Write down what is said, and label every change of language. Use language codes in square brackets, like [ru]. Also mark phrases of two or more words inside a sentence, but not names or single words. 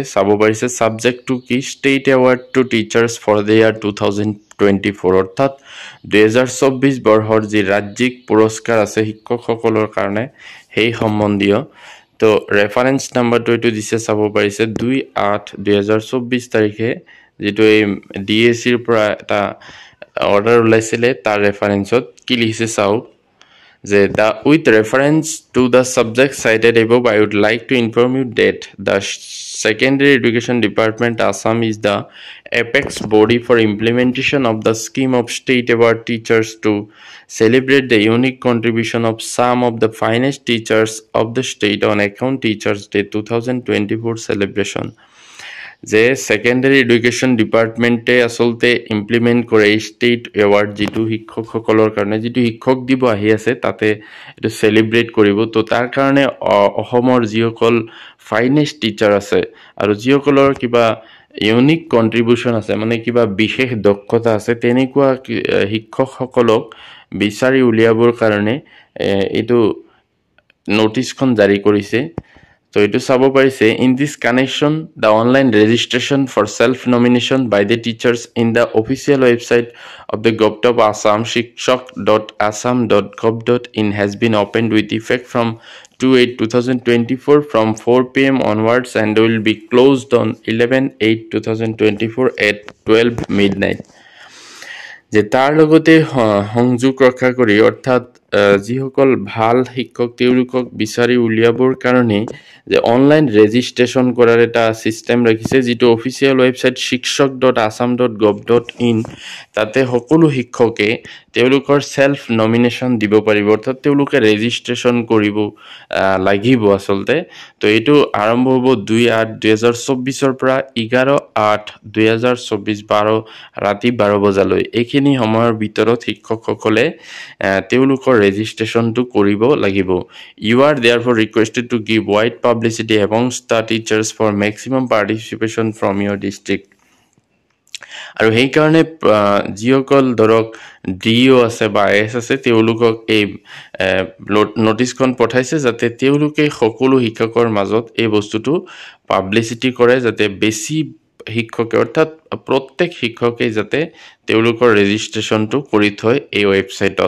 [as] চাব পাৰিছে ছাবজেক্টটো কি, [en] State Award to Teachers for the year [as] 2024, অৰ্থাৎ 2024 বৰ্ষৰ যি ৰাজ্যিক পুৰস্কাৰ আছে শিক্ষকসকলৰ কাৰণে সেই সম্বন্ধীয়। তো [en] reference numberটো [as] এইটো দিছে, চাব পাৰিছে 2/8/2024 তাৰিখে যিটো এই DACৰ পৰা এটা অৰ্ডাৰ ওলাইছিলে তাৰ ৰেফাৰেঞ্চত কি লিখিছে চাওক যে [en] with reference to the subject cited above, I would like to inform you that the Secondary Education Department Assam is the apex body for implementation of the scheme of state award teachers to celebrate the unique contribution of some of the finest teachers of the state on account Teachers Day 2024 celebration. [as] যে [en] Secondary Education Departmentএ [as] আচলতে ইমপ্লিমেণ্ট কৰে [en] State Award, [as] যিটো শিক্ষকসকলৰ কাৰণে, যিটো শিক্ষক দিব আহি আছে তাতে এইটো চেলিব্ৰেট কৰিব। তো তাৰ কাৰণে অসমৰ যিসকল [en] finest teacher [as] আছে আৰু যিসকলৰ কিবা [en] unique contribution [as] আছে, মানে কিবা বিশেষ দক্ষতা আছে, তেনেকুৱা শিক্ষকসকলক বিচাৰি উলিয়াবৰ কাৰণে এইটো নটিচখন জাৰি কৰিছে। [en] So it is [as] চাব পাৰিছে, [en] in this connection, the online registration for self-nomination by the teachers in the official website of the Govt of Assam, shikshak.assam.gov.in, has been opened with effect from 2/8/2024 from 4 PM onwards and will be closed on 11/8/2024 at 12 midnight. [as] যে তাৰ লগতে সংযোগ ৰক্ষা কৰি, অৰ্থাৎ যিসকল ভাল শিক্ষক তেওঁলোকক বিচাৰি উলিয়াবৰ কাৰণে যে [en] online registration [as] কৰাৰ এটা ছিষ্টেম ৰাখিছে, যিটো [en] official website [as] shikshak.assam.gov.in, তাতে সকলো শিক্ষকে তেওঁলোকৰ [en] self nomination [as] দিব পাৰিব, অৰ্থাৎ তেওঁলোকে ৰেজিষ্ট্ৰেশ্যন কৰিব লাগিব আচলতে। তো এইটো আৰম্ভ হ'ব 2/8/2024 পৰা 11/8/2024 ৰাতি 12 বজালৈ। এইখিনি সময়ৰ ভিতৰত শিক্ষকসকলে তেওঁলোকৰ ৰেজিষ্ট্ৰেশ্যনটো কৰিব লাগিব। [en] You are therefore requested to give wide publicity amongst the teachers for maximum participation from your district. [as] আৰু সেইকাৰণে যিসকল ধৰক DO আছে বা IS আছে তেওঁলোকক এই নটিচখন পঠাইছে যাতে তেওঁলোকে সকলো শিক্ষকৰ মাজত এই বস্তুটো পাব্লিচিটি কৰে, যাতে বেছি শিক্ষকে, অৰ্থাৎ প্ৰত্যেক শিক্ষকে যাতে তেওঁলোকৰ ৰেজিষ্ট্ৰেশ্যনটো কৰি থয় এই ৱেবছাইটত।